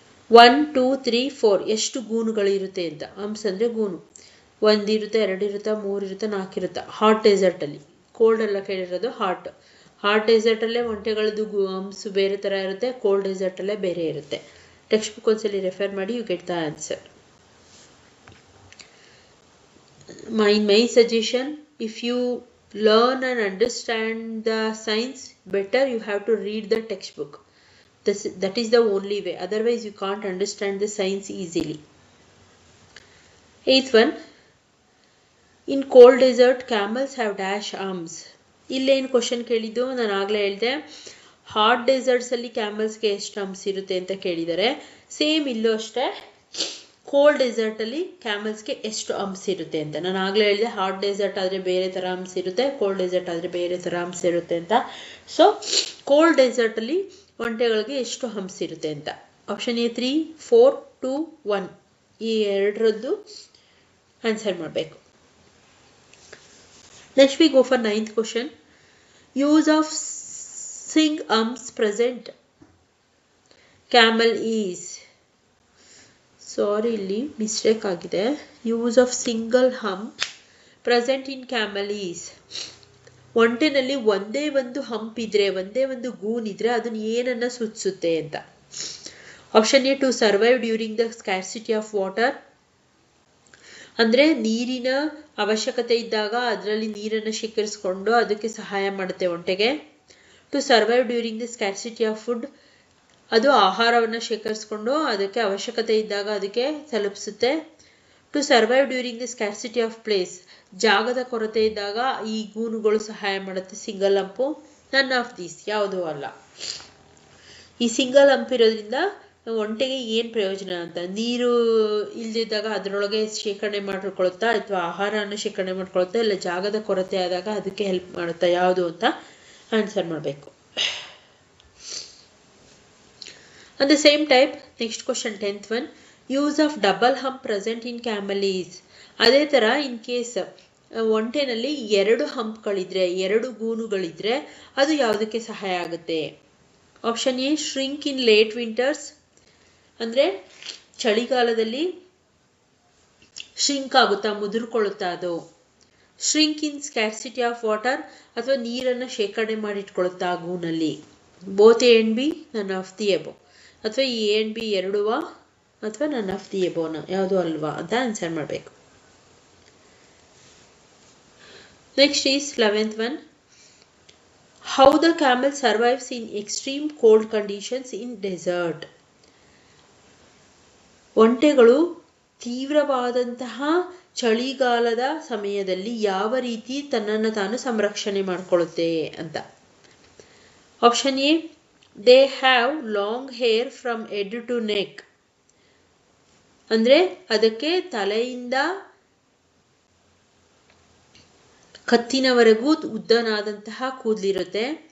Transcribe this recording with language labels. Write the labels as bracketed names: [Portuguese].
[Kannada] 1, 2, 3, 4 ಎಷ್ಟು ಗೂನುಗಳಿರುತ್ತೆ ಅಂತ. ಹಂಪ್ಸ್ ಅಂದರೆ ಗೂನು. 1 ಇರುತ್ತೆ, 2 ಇರುತ್ತೆ, 3 ಇರುತ್ತೆ, 4 ಇರುತ್ತೆ. ಹಾಟ್ ಡೆಸರ್ಟಲ್ಲಿ, ಕೋಲ್ಡ್ ಎಲ್ಲ ಕೇಳಿರೋದು ಹಾಟ್ ಡೆಸರ್ಟಲ್ಲೇ ಒಂಟೆಗಳದ್ದು ಹಂಪ್ಸ್ ಬೇರೆ ಥರ ಇರುತ್ತೆ, ಕೋಲ್ಡ್ ಡೆಸರ್ಟಲ್ಲೇ ಬೇರೆ ಇರುತ್ತೆ. ಟೆಕ್ಸ್ಟ್ ಬುಕ್ ಒಂದ್ಸಲಿ ರೆಫರ್ ಮಾಡಿ, [English] You get the answer. My suggestion, if you learn and understand the science better, you have to read the textbook. That is the only way. Otherwise, you can't understand the science easily. Eighth one. In cold desert, camels have dash arms. [Kannada] ಇಲ್ಲೇನು question ಕೇಳಿದ್ದು ನಾನು ಆಗಲೇ ಹೇಳಿದೆ. Hot ಡೆಸರ್ಟ್ಸಲ್ಲಿ ಕ್ಯಾಮಲ್ಸ್ಗೆ ಎಷ್ಟು humps ಇರುತ್ತೆ ಅಂತ ಕೇಳಿದ್ದಾರೆ. Same ಇಲ್ಲೂ ಅಷ್ಟೇ, ಕೋಲ್ಡ್ ಡೆಸರ್ಟಲ್ಲಿ ಕ್ಯಾಮಲ್ಸ್ಗೆ ಎಷ್ಟು ಹಂಪ್ಸ್ ಇರುತ್ತೆ ಅಂತ. ನಾನು ಆಗಲೇ ಹೇಳಿದೆ, ಹಾಟ್ ಡೆಸರ್ಟ್ ಆದರೆ ಬೇರೆ ಥರ ಹಂಪ್ಸ್ ಇರುತ್ತೆ, ಕೋಲ್ಡ್ ಡೆಸರ್ಟ್ ಆದರೆ ಬೇರೆ ಥರ ಹಂಪ್ಸ್ ಇರುತ್ತೆ ಅಂತ. ಸೊ ಕೋಲ್ಡ್ ಡೆಸರ್ಟಲ್ಲಿ ಒಂಟೆಗಳಿಗೆ ಎಷ್ಟು ಹಂಪ್ಸ್ ಇರುತ್ತೆ ಅಂತ. ಆಪ್ಷನ್ ಎ 3, 4, 2, 1 ಈ ಎರಡರದ್ದು ಆನ್ಸರ್ ಮಾಡಬೇಕು. [English] Next we go for 9th question. Use of sing humps present camel is. [Kannada] Sorry, ಇಲ್ಲಿ ಮಿಸ್ಟೇಕ್ ಆಗಿದೆ. [English] Use of single hump present in camel is. [Kannada] ಒಂಟೆನಲ್ಲಿ ಒಂದೇ ಒಂದು ಹಂಪ್ ಇದ್ರೆ, ಒಂದೇ ಒಂದು ಗೂನ್ ಇದ್ರೆ ಅದನ್ನು ಏನನ್ನ ಸೂಚಿಸುತ್ತೆ ಅಂತ. Option A [English] to survive during the scarcity of water, [Kannada] ಅಂದರೆ ನೀರಿನ ಅವಶ್ಯಕತೆ ಇದ್ದಾಗ ಅದರಲ್ಲಿ ನೀರನ್ನು ಶೇಖರಿಸಿಕೊಂಡು ಅದಕ್ಕೆ ಸಹಾಯ ಮಾಡುತ್ತೆ ಒಂಟೆಗೆ. [English] to survive during the scarcity of food, [Kannada] ಅದು ಆಹಾರವನ್ನು ಶೇಖರಿಸಿಕೊಂಡು ಅದಕ್ಕೆ ಅವಶ್ಯಕತೆ ಇದ್ದಾಗ ಅದಕ್ಕೆ ತಲುಪಿಸುತ್ತೆ. [English] to survive during the scarcity of place, [Kannada] ಜಾಗದ ಕೊರತೆ ಇದ್ದಾಗ ಈ ಗೂನುಗಳು ಸಹಾಯ ಮಾಡುತ್ತೆ. Single hump. [English] none of these, [Kannada] ಯಾವುದೂ ಅಲ್ಲ. ಈ ಸಿಂಗಲ್ ಹಂಪ್ ಇರೋದ್ರಿಂದ ಒಂಟೆಗೆ ಏನು ಪ್ರಯೋಜನ ಅಂತ. ನೀರು ಇಲ್ದಿದ್ದಾಗ ಅದರೊಳಗೆ ಶೇಖರಣೆ ಮಾಡಿಕೊಳ್ಳುತ್ತಾ, ಅಥವಾ ಆಹಾರವನ್ನು ಶೇಖರಣೆ ಮಾಡ್ಕೊಳುತ್ತಾ, ಇಲ್ಲ ಜಾಗದ ಕೊರತೆ ಆದಾಗ ಅದಕ್ಕೆ ಹೆಲ್ಪ್ ಮಾಡುತ್ತಾ, ಯಾವುದು ಅಂತ ಆನ್ಸರ್ ಮಾಡಬೇಕು. [English] On the same type, next question 10th one. Use of double hump present in camel is. [Kannada] ಅದೇ ಥರ ಇನ್ ಕೇಸ್ ಒಂಟೆನಲ್ಲಿ 2 ಹಂಪ್ಗಳಿದ್ರೆ 2 ಗೂನುಗಳಿದ್ರೆ ಅದು ಯಾವುದಕ್ಕೆ ಸಹಾಯ ಆಗುತ್ತೆ? Option A [English] shrink in late winters, [Kannada] ಅಂದರೆ ಚಳಿಗಾಲದಲ್ಲಿ ಶ್ರಿಂಕ್ ಆಗುತ್ತಾ, ಮುದುರ್ಕೊಳ್ಳುತ್ತಾ ಅದು. [English] shrink in scarcity of water, [Kannada] ಅಥವಾ ನೀರನ್ನು ಶೇಖರಣೆ ಮಾಡಿಟ್ಕೊಳ್ಳುತ್ತಾ ಆ ಗೂನಲ್ಲಿ. [English] Both A and B, none of the above. [Kannada] ಅಥವಾ ಈ ಎ ಅಂಡ್ ಬಿ ಎರಡುವಾ ಅಥವಾ ನನ್ ಆಫ್ ದಿ ಎಬೋನ, ಯಾವುದು ಅಲ್ವಾ ಅಂತ ಆನ್ಸರ್ ಮಾಡಬೇಕು. [English] Next is 11th one. How the camel survives in extreme cold conditions in desert. [Kannada] ಒಂಟೆಗಳು ತೀವ್ರವಾದಂತಹ ಚಳಿಗಾಲದ ಸಮಯದಲ್ಲಿ ಯಾವ ರೀತಿ ತನ್ನನ್ನು ತಾನು ಸಂರಕ್ಷಣೆ ಮಾಡಿಕೊಳ್ಳುತ್ತೆ ಅಂತ. Option A [English] they have long hair from head to neck, [Kannada] ಅಂದರೆ ಅದಕ್ಕೆ ತಲೆಯಿಂದ ಕತ್ತಿನವರೆಗೂ ಉದ್ದನಾದಂತಹ ಕೂದಲಿರುತ್ತೆ.